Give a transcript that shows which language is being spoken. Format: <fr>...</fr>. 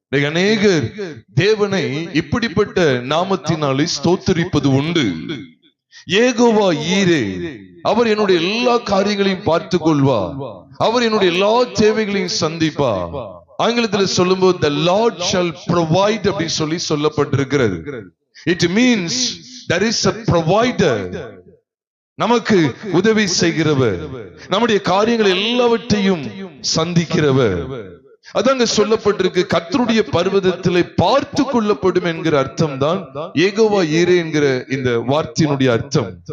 <ta>அநேகர் தேவனை இப்படிப்பட்ட நாமத்தினாலே ஸ்தோத்திரிப்பது உண்டு. யெகோவா ஈரே, அவர் என்னுடைய எல்லா காரியங்களையும் பார்த்து கொள்வார், அவர் என்னுடைய எல்லா தேவைகளையும் சந்திப்பார். ஆங்கிலத்தில் சொல்லும்போது</ta> <en>the Lord shall provide</en> <ta>அப்படி சொல்லி சொல்லப்பட்டிருக்கிறது.</ta> <en>It means there is a provider.</en> <ta>நமக்கு உதவி செய்கிறவர், நம்முடைய காரியங்கள் எல்லாவற்றையும் சந்திக்கிறவர். அதாங்க சொல்லப்பட்டிருக்கு. கர்த்தருடைய பர்வதத்திலே பார்த்து கொள்ளப்படும் என்கிற அர்த்தம் தான் யெகோவா ஈரே என்கிற இந்த வார்த்தையினுடைய அர்த்தம்.</ta>